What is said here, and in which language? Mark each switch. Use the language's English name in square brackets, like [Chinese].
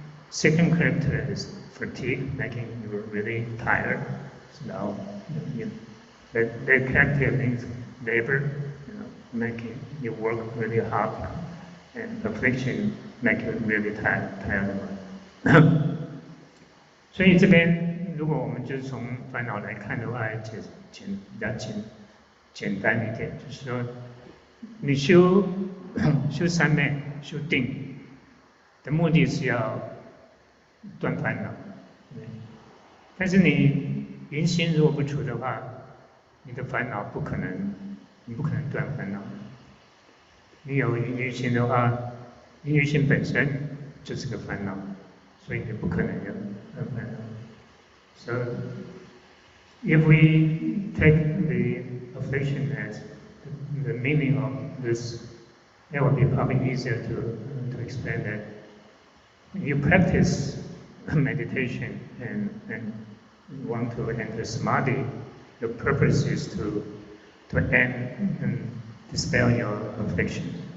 [English] Second character is fatigue, making you really tired. So now, the character means labor, making you work really hard, and affliction make you really tired. [Chinese] 所以这边，如果我们就是从烦恼来看的话，比较简单一点，就是说，你修三昧、修定的目的是要断烦恼，但是你淫心如果不除的话，你的烦恼你不可能断烦恼。你有淫欲心的话，淫欲心本身就是个烦恼，所以你不可能有烦恼。 [English] So if we take the affliction as the meaning of this, it will be probably easier to explain that. When you practice meditation and want to enter samadhi, the purpose is to end and dispel your affliction.